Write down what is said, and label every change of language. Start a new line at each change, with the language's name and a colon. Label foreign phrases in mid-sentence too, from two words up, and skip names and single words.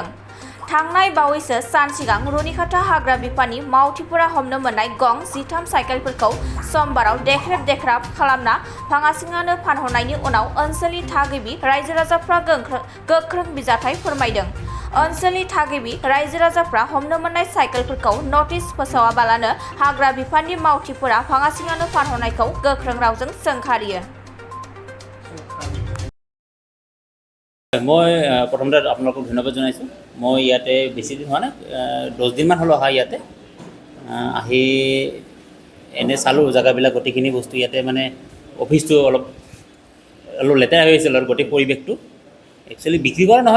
Bodo: थांनाय बावैसो सान सिगां रुनिखाता हाग्रा बिफाननि मावथिफोरा हमनो मोननाय गं 13 साइकेलफोरखौ समबाराव देख्रेब खालामना भाङासिङानो फानहरनायनि उनाव ओनसोलनि थागिबि रायजो राजाफ्रा गोख्रों बिजाथाइ फोरमायदों। ओनसोलनि थागिबि रायजो राजाफ्रा हमनो मोननाय साइकेलफोरखौ नटिस फोसावाबालानो हाग्रा बिफाननि मावथिफोरा भाङासिङानो फानहरनायखौ गोख्रों रावजों सोंखारियो।
Assamese: মই প্ৰথমতে আপোনালোকক ধন্যবাদ জনাইছোঁ। মই ইয়াতে বেছি দিন হোৱা নাই, 10 দিনমান হ'ল অহা ইয়াতে আহি এনে চালোঁ জেগাবিলাক, গোটেইখিনি বস্তু ইয়াতে মানে অফিচটো অলপ লেতেৰা হৈ আছিল আৰু গোটেই পৰিৱেশটো একচুৱেলি বিক্ৰী কৰা নহয়।